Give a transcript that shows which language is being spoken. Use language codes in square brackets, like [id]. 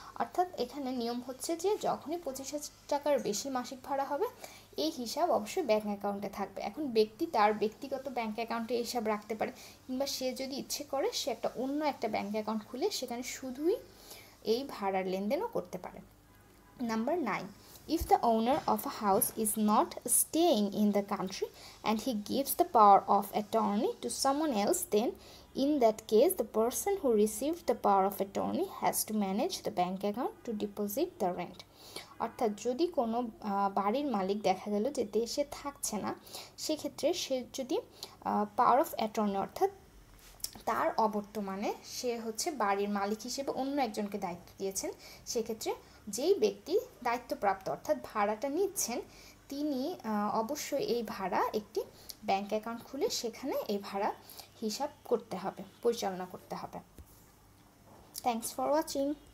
[bn] অর্থাৎ এখানে নিয়ম হচ্ছে যে যখনই 25,000 টাকার বেশি মাসিক ভাড়া হবে, এই হিসাব অবশ্যই ব্যাংক অ্যাকাউন্টে থাকবে। এখন ব্যক্তি তার ব্যক্তিগত ব্যাংক অ্যাকাউন্টে এই হিসাব রাখতে পারে, কিংবা সে যদি ইচ্ছে করে সে অন্য একটা ব্যাংক অ্যাকাউন্ট খুলে সেখানে শুধুই এই ভাড়ার লেনদেনও করতে পারে। [en] Number 9, if the owner of a house is not staying in the country and he gives the power of attorney to someone else, then in that case the person who received the power of attorney has to manage the bank account to deposit the rent. [bn] অর্থাৎ যদি কোনো বাড়ির মালিক দেখা গেল যে দেশে থাকছে না, সেক্ষেত্রে সে যদি পাওয়ার অফ অ্যাটর্নি অর্থাৎ তার অবর্তমানে সে হচ্ছে বাড়ির মালিক হিসেবে অন্য একজনকে দায়িত্ব দিয়েছেন, সেক্ষেত্রে যেই ব্যক্তি দায়িত্বপ্রাপ্ত অর্থাৎ ভাড়াটা নিচ্ছেন, তিনি অবশ্যই এই ভাড়া একটি ব্যাংক অ্যাকাউন্ট খুলে সেখানে এই ভাড়া হিসাব করতে হবে, পরিচালনা করতে হবে। [en] Thanks for watching.